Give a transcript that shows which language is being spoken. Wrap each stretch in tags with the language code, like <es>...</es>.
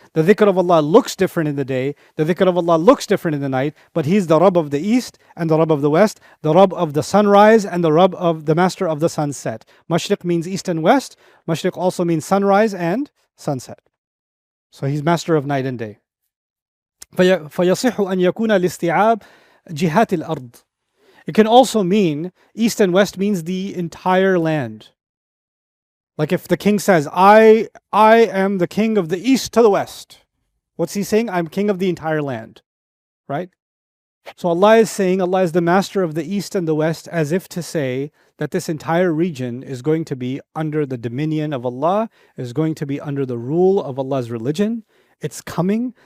<en>The dhikr of Allah looks different in the day, the dhikr of Allah looks different in the night, but He's the Rabb of the east and the Rabb of the west, the Rabb of the sunrise and the Rabb of the master of the sunset. Mashriq means east and west. Mashriq also means sunrise and sunset. So He's master of night and day.</en> <ar>فيصح أن يكون الاستيعاب جهات الأرض.</ar> <en>It can also mean, east and west means the entire land. Like if the king says, I am the king of the east to the west. What's he saying? I'm king of the entire land. Right? So Allah is saying, Allah is the master of the east and the west, as if to say that this entire region is going to be under the dominion of Allah, is going to be under the rule of Allah's religion. It's coming.</en>